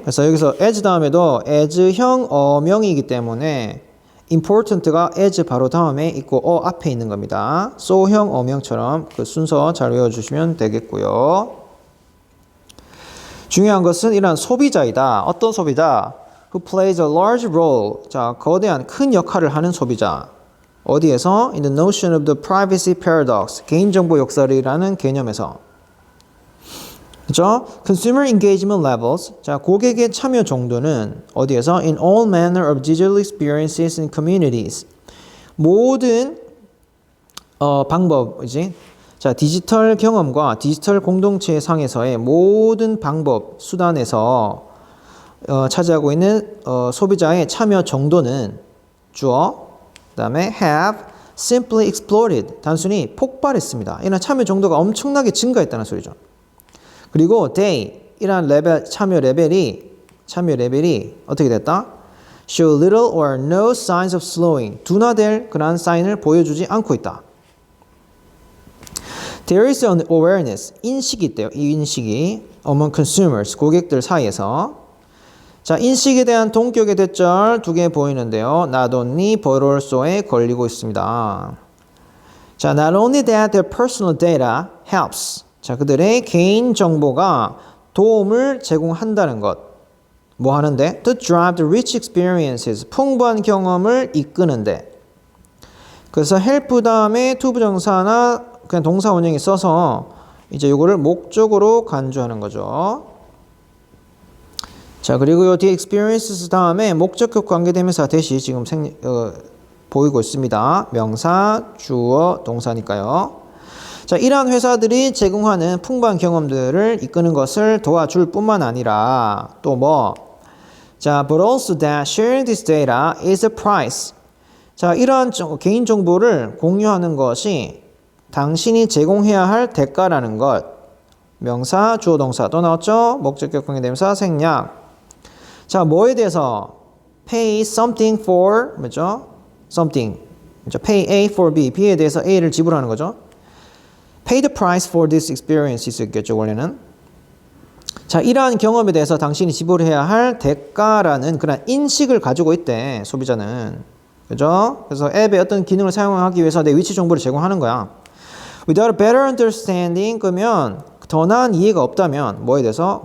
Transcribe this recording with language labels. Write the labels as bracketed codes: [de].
[ko] 그래서 여기서 as 다음에도 as형 어명이기 때문에 important가 as 바로 다음에 있고 앞에 있는 겁니다. so형 어명처럼 그 순서 잘 외워주시면 되겠고요. 중요한 것은 이러한 소비자이다. 어떤 소비자? [en] Who plays a large role. [ko] 자, 거대한 큰 역할을 하는 소비자. 어디에서? [en] In the notion of the privacy paradox. [ko] 개인정보 역설이라는 개념에서. 그죠? [en] Consumer engagement levels. [ko] 자, 고객의 참여 정도는 어디에서? [en] In all manner of digital experiences and communities. [ko] 모든 방법이지. 자, 디지털 경험과 디지털 공동체 상에서의 모든 방법, 수단에서 차지하고 있는 소비자의 참여 정도는 주어, 그 다음에 [en] have simply exploded. [ko] 단순히 폭발했습니다. 이런 참여 정도가 엄청나게 증가했다는 소리죠. 그리고 they, 이란 참여 레벨이 어떻게 됐다? [en] show little or no signs of slowing. [ko] 둔화될 그런 사인을 보여주지 않고 있다. [en] There is an awareness, [ko] 인식이 있대요. 이 인식이 [en] among consumers, [ko] 고객들 사이에서. 자, 인식에 대한 동격의 대절 2개 보이는데요. [en] Not only but also에 [ko] 걸리고 있습니다. [en] 자, not only that their personal data helps. [ko] 자, 그들의 개인 정보가 도움을 제공한다는 것. 뭐 하는데? [en] To drive the rich experiences. [ko] 풍부한 경험을 이끄는데. 그래서 help 다음에 to 부정사나 그냥 동사 원형이 써서 이제 요거를 목적으로 간주하는 거죠. 자, 그리고 요 뒤에 experiences 다음에 목적격 관계대명사 대시 지금 보이고 있습니다. 명사, 주어, 동사니까요. 자, 이러한 회사들이 제공하는 풍부한 경험들을 이끄는 것을 도와줄 뿐만 아니라 또 뭐? [en] 자, but also that sharing this data is a price. [ko] 자, 이러한 개인 정보를 공유하는 것이 당신이 제공해야 할 대가라는 것. 명사, 주어, 동사 또 나왔죠? 목적격 관계대명사, 생략. 자, 뭐에 대해서? [en] pay something for, [ko] 뭐죠? [en] something. [ko] 그렇죠? [en] pay A for B. [ko] B에 대해서 A를 지불하는 거죠. [en] pay the price for this experience [ko] 있었겠죠, 원래는. 자, 이러한 경험에 대해서 당신이 지불해야 할 대가라는 그런 인식을 가지고 있대, 소비자는. 그죠? 그래서 앱의 어떤 기능을 사용하기 위해서 내 위치 정보를 제공하는 거야. [en] Without a better understanding, [ko] 그러면 더 나은 이해가 없다면 뭐에 대해서?